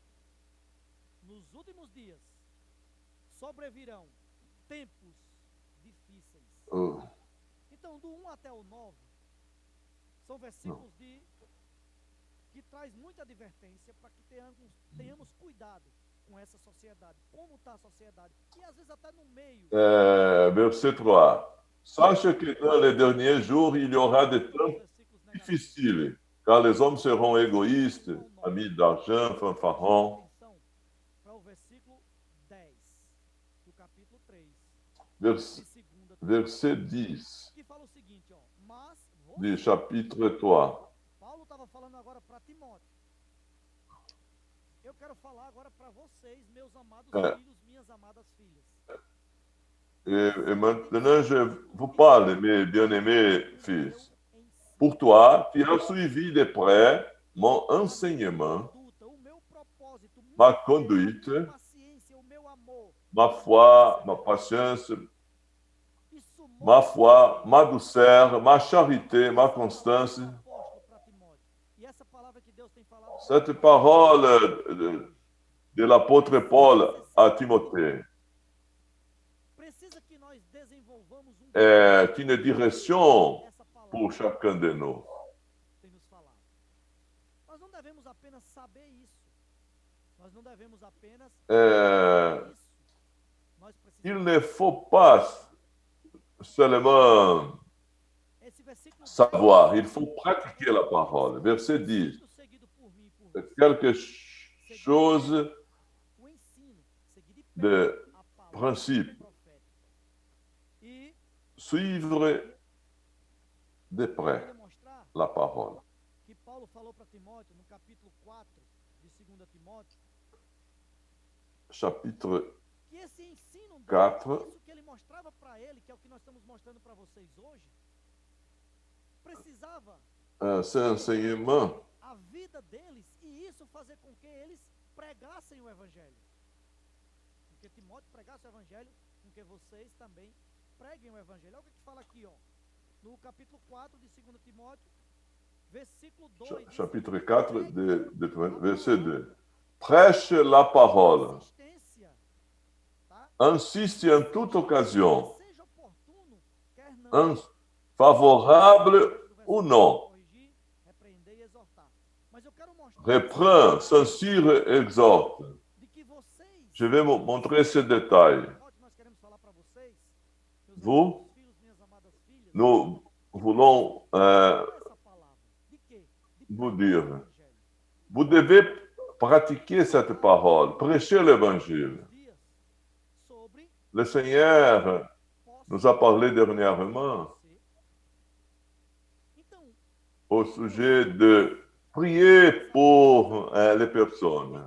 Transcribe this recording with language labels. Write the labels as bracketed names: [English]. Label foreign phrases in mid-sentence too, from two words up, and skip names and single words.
[Portuguese] Nos últimos dias sobrevirão tempos difíceis. Então, do 1 até o 9, são versículos que traz muita advertência para que tenhamos cuidado com essa sociedade. Como está a sociedade? E às vezes até no meio. [French] verset 3. Sache que dans les derniers jours, il y aura des temps [Portuguese] Versículos negativos. [French] difficiles, car les hommes seront égoïstes, amis d'argent, fanfarons. [Portuguese] Atenção para o versículo 10 do capítulo 3 [French] Vers- de 2 verset 10 [Portuguese] que fala o seguinte, ó, mas [French] du [Portuguese] você, [French] chapitre 3. [Portuguese] Paulo estava falando agora para Timóteo. Eu quero falar agora para vocês, meus amados filhos, minhas amadas filhas. [French] Et maintenant, je vous parle, mes bien-aimés fils. [Portuguese] Eu ensino [French] Pour toi, tu as suivi de près mon enseignement, [Portuguese] conduta, o meu propósito, [French] ma [Portuguese] minha [French] conduite, [Portuguese] paciência, o meu amor. [French] ma foi, ma patience, [Portuguese] Isso [French] ma [Portuguese] mostra [French] foi, ma douceur, ma charité, ma constance. [Portuguese] o apóstolo para Timóteo. E essa palavra que Deus tem falado [French] Cette parole de l'apôtre Paul à Timothée [Portuguese] precisa que nós desenvolvamos [French] est une direction [Portuguese] essa palavra [French] pour chacun de nous. [Portuguese] tem nos falado. Nós não devemos apenas saber isso. Nós não devemos apenas isso. Nós [French] Il [Portuguese] precisamos [French] ne faut pas seulement [Portuguese] esse versículo [French] savoir, il faut pratiquer la parole. Verset 10. [Portuguese] ensino seguido por mim e por [French] C'est [Portuguese] você. [French] quelque chose [Portuguese] O ensino seguido [French] de [Portuguese] a palavra [French] principe. [Portuguese] profética. E [French] Suivre de près [Portuguese] demonstrar [French] la parole. [Portuguese] que Paulo falou para Timóteo no capítulo 4 de 2 Timóteo, [French] Chapitre [Portuguese] que esse ensino, [French] 4. [Portuguese] isso que ele mostrava para ele, que é o que nós estamos mostrando para vocês hoje, precisava [French] Cet enseignement [Portuguese] a vida deles e isso fazer com que eles pregassem o evangelho. Porque Timóteo pregasse o evangelho, com que vocês também preguem o evangelho. Olha o que fala aqui, ó, no capítulo 4 de 2 Timóteo, versículo 2. diz, [French] chapitre 4, verset 2. Prêche la parole. [Portuguese] insistência, tá? [French] Insiste en toute occasion, [Portuguese] Seja oportuno, quer não. [French] favorable ou non. [Portuguese] Corrigir, repreender e exortar. Mas eu quero mostrar [French] Reprends, censure, exhorte. [Portuguese] de que vocês, [French] Je vais vous montrer ces détails. [Portuguese] nós queremos falar para vocês, meus [French] Vous, [Portuguese] amados filhos, minhas amadas filhas, [French] nous voulons [Portuguese] essa palavra. De quê? De [French] vous [Portuguese] pregar o [French] dire, [Portuguese] evangelho. [French] vous devez pratiquer cette parole, prêcher l'évangile. Le Seigneur nous a parlé dernièrement au sujet de prier pour les personnes.